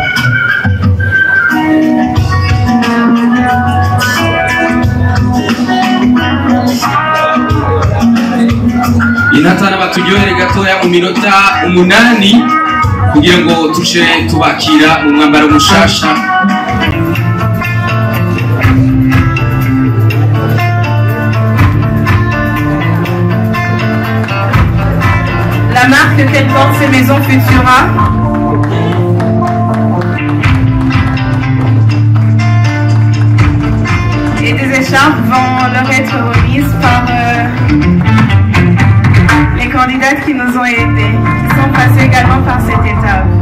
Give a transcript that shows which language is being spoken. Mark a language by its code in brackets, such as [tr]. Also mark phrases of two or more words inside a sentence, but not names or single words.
[rn] Intatana baturyohere gatoya mu minota 8 kugira ngo tuce tubakira mu mwambaro mushasha. [fr] La marque qu'elle porte, c'est Maison Futura. Et des écharpes vont leur être remises par les candidates qui nous ont aidés, qui sont passés également par cette étape.